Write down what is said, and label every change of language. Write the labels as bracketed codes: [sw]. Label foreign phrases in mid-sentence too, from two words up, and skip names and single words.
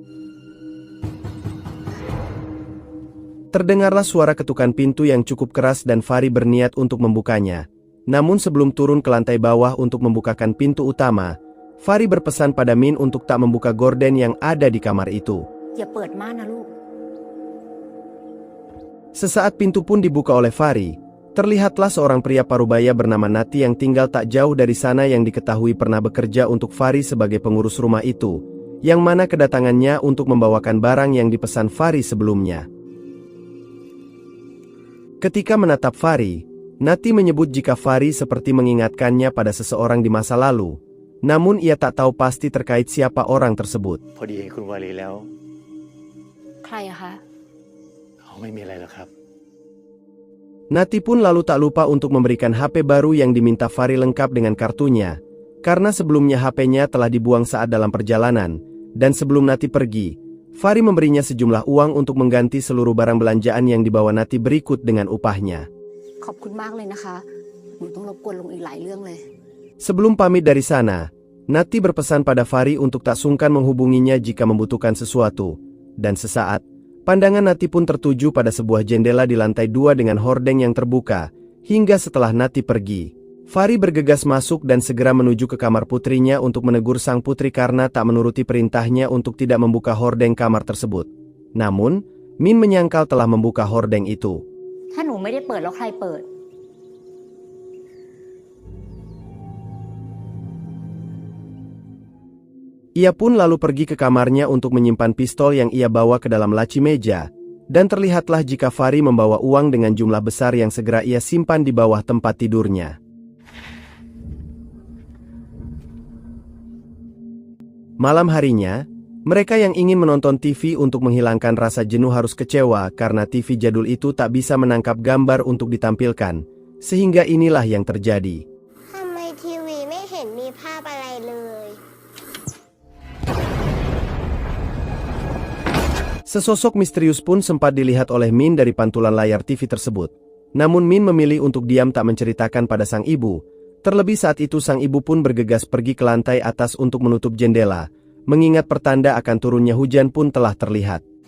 [id] Terdengarlah suara ketukan pintu yang cukup keras dan Fari berniat untuk membukanya. Namun sebelum turun ke lantai bawah untuk membukakan pintu utama, Fari berpesan pada Min untuk tak membuka gorden yang ada di kamar itu. [th] Ya ปิดม่านนะลูก [id] Sesaat pintu pun dibuka oleh Fari, terlihatlah seorang pria parubaya bernama Nati yang tinggal tak jauh dari sana yang diketahui pernah bekerja untuk Fari sebagai pengurus rumah itu, yang mana kedatangannya untuk membawakan barang yang dipesan Fari sebelumnya. Ketika menatap Fari, Nati menyebut jika Fari seperti mengingatkannya pada seseorang di masa lalu, namun ia tak tahu pasti terkait siapa orang tersebut. [th] พอดีเห็นคุณวารีแล้ว ใครอะคะ ไม่มีอะไรหรอกครับ [id] Nati pun lalu tak lupa untuk memberikan HP baru yang diminta Fari lengkap dengan kartunya, karena sebelumnya HP-nya telah dibuang saat dalam perjalanan, dan sebelum Nati pergi, Fari memberinya sejumlah uang untuk mengganti seluruh barang belanjaan yang dibawa Nati berikut dengan upahnya. [th] ขอบคุณมากเลยนะคะหนูต้องรบกวนลุงอีกหลายเรื่องเลย [id] Sebelum pamit dari sana, Nati berpesan pada Fari untuk tak sungkan menghubunginya jika membutuhkan sesuatu, dan sesaat, pandangan Nati pun tertuju pada sebuah jendela di lantai 2 dengan hordeng yang terbuka. Hingga setelah Nati pergi, Fari bergegas masuk dan segera menuju ke kamar putrinya untuk menegur sang putri karena tak menuruti perintahnya untuk tidak membuka hordeng kamar tersebut. Namun, Min menyangkal telah membuka hordeng itu. [th] ถ้าหนูไม่ได้เปิดแล้วใครเปิด [id] Ia pun lalu pergi ke kamarnya untuk menyimpan pistol yang ia bawa ke dalam laci meja, dan terlihatlah jika Fari membawa uang dengan jumlah besar yang segera ia simpan di bawah tempat tidurnya. Malam harinya, mereka yang ingin menonton TV untuk menghilangkan rasa jenuh harus kecewa karena TV jadul itu tak bisa menangkap gambar untuk ditampilkan, sehingga inilah yang terjadi. [th] ทำไมทีวีไม่เห็นมีภาพอะไรเลย [id] Sesosok misterius pun sempat dilihat oleh Min dari pantulan layar TV tersebut. Namun Min memilih untuk diam tak menceritakan pada sang ibu. Terlebih saat itu sang ibu pun bergegas pergi ke lantai atas untuk menutup jendela, mengingat pertanda akan turunnya hujan pun telah terlihat.